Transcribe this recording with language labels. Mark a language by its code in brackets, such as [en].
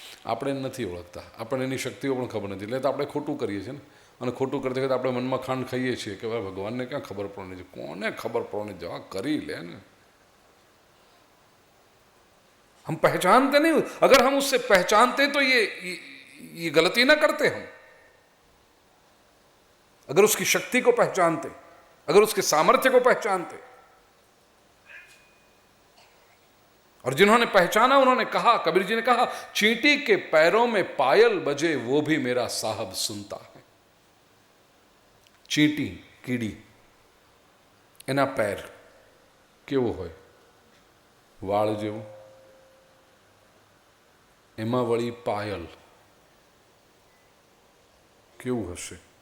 [gu] આપણે નથી ઓળખતા, આપણને એની શક્તિઓ પણ ખબર નથી, એટલે તો આપણે ખોટું કરીએ છીએ ને. અને ખોટું કરતી વખતે આપણે મનમાં ખાંડ ખાઈએ છીએ કે ભાઈ ભગવાનને ક્યાં ખબર પડવાની છે, કોને ખબર પડવાની, જવા કરી લે ને. [hi] हम पहचानते नहीं, अगर हम उससे पहचानते तो ये गलती ना करते हम. अगर उसकी शक्ति को पहचानते, अगर उसके सामर्थ्य को पहचानते. और जिन्होंने पहचाना उन्होंने कहा, कबीर जी ने कहा, चींटी के पैरों में पायल बजे वो भी मेरा साहब सुनता है. [gu] चींटी, કીડી, એના પેર કેવો હોય? વાળ જેવું. એમાં વળી પાયલ કેવું હશે?